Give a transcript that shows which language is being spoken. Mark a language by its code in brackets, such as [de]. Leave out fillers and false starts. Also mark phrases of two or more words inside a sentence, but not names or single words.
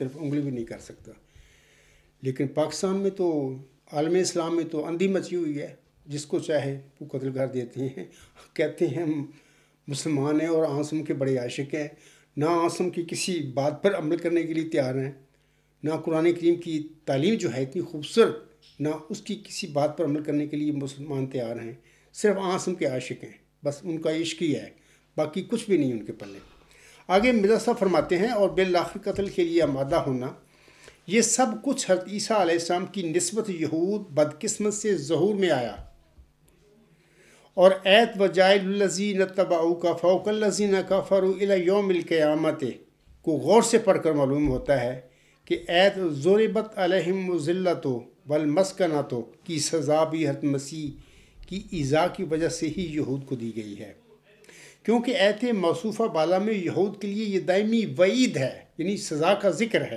[ur] طرف انگلی بھی نہیں کر سکتا، لیکن پاکستان میں تو عالم اسلام میں تو اندھی مچی ہوئی ہے، جس کو چاہے وہ قتل کر دیتے ہیں، کہتے ہیں مسلمان ہیں اور آسم کے بڑے عاشق ہیں، نہ آسم کی کسی بات پر عمل کرنے کے لیے تیار ہیں، نہ قرآن کریم کی تعلیم جو ہے اتنی خوبصورت، نہ اس کی کسی بات پر عمل کرنے کے لیے مسلمان تیار ہیں، صرف آسم کے عاشق ہیں، بس ان کا عشق ہی ہے، باقی کچھ بھی نہیں ان کے پلے. آگے مرزا صاحب فرماتے ہیں، اور بالآخر قتل کے لیے آمادہ ہونا، یہ سب کچھ حضرت عیسیٰ علیہ السلام کی نسبت یہود بدقسمت سے ظہور میں آیا اور ایت [ar] وجائل الذین تبعوک فوق الذین کفروا الی یوم القیامت [ur] کو غور سے پڑھ کر معلوم ہوتا ہے کہ ایت [ar] ضربت علیہم الذلۃ والمسکنۃ [ur] کی سزا بھی حضرت مسیح کی ایذا کی وجہ سے ہی یہود کو دی گئی ہے، کیونکہ ایت موصوفہ بالا میں یہود کے لیے یہ دائمی وعید ہے، یعنی سزا کا ذکر ہے۔